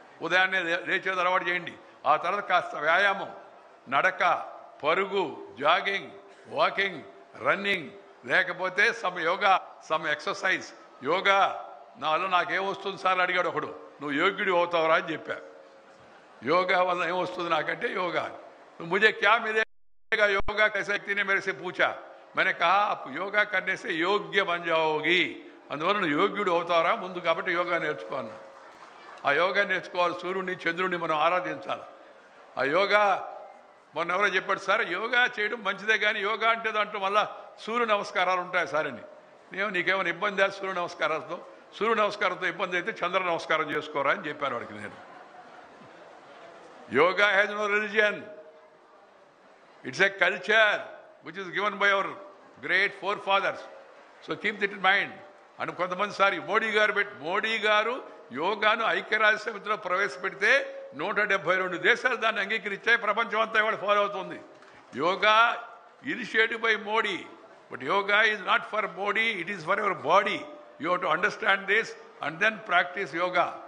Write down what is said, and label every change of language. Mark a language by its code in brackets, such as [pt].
[te] ఉదయాన్నే లేచేది అలవాటు చేయండి. ఆ తర్వాత కాస్త వ్యాయామం, నడక, పరుగు, జాగింగ్, వాకింగ్, రన్నింగ్, లేకపోతే [en] Some yoga, some exercise. [te] Yoga నా వల్ల నాకేం వస్తుంది సార్ అడిగాడు ఒకడు. నువ్వు యోగ్యుడు అవుతావురా అని చెప్పా. యోగా వల్ల ఏమొస్తుంది నాకంటే యోగా. [hi] मुझे क्या मिलेगा योगा कैसे? व्यक्ति ने मेरे से पूछा. मैंने कहा आप योगा करने से योग्य बन जाओगी. [te] అందువల్ల నువ్వు యోగ్యుడు అవుతారా ముందు, కాబట్టి యోగా నేర్చుకో అన్న. ఆ యోగా నేర్చుకోవాలి. సూర్యుడిని చంద్రుడిని మనం ఆరాధించాలి. ఆ యోగా మొన్న ఎవరో చెప్పాడు, సార్ యోగా చేయడం మంచిదే కానీ యోగా అంటే దాంట్లో మళ్ళీ సూర్య నమస్కారాలు ఉంటాయి సార్ అని. నీకేమైనా ఇబ్బంది ఆ సూర్య నమస్కారాలతో? సూర్య నమస్కారంతో ఇబ్బంది అయితే చంద్ర నమస్కారం చేసుకోరా అని చెప్పాను వాడికి నేను. [en] Yoga has no religion. It's a culture which is given by our great forefathers. So keep that in mind. [te] And కొంతమంది సారి మోడీ గారు యోగాను ఐక్యరాజ్య సమితిలో ప్రవేశపెడితే 172 దేశాలు దాన్ని అంగీకరించాయి. ప్రపంచం అంతా ఇవాళ ఫాలో అవుతుంది. [en] Yoga initiative by Modi. But yoga is not for Modi, it is for your body. You have to understand this and then practice yoga.